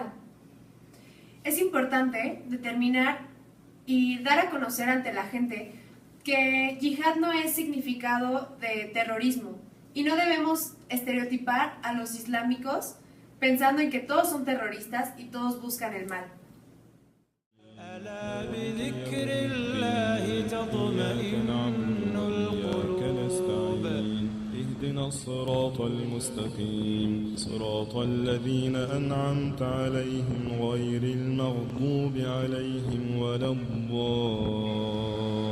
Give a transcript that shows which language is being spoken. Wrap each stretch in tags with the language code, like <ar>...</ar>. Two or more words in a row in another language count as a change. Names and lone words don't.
<es>Es importante determinar y dar a conocer ante la gente que yihad no es significado de terrorismo y no debemos estereotipar a los islámicos pensando en que todos son terroristas y todos buscan el mal.</es> <ar>اهدنا الصراط المستقيم صراط الذين أنعمت عليهم غير المغضوب عليهم ولا الضالين</ar>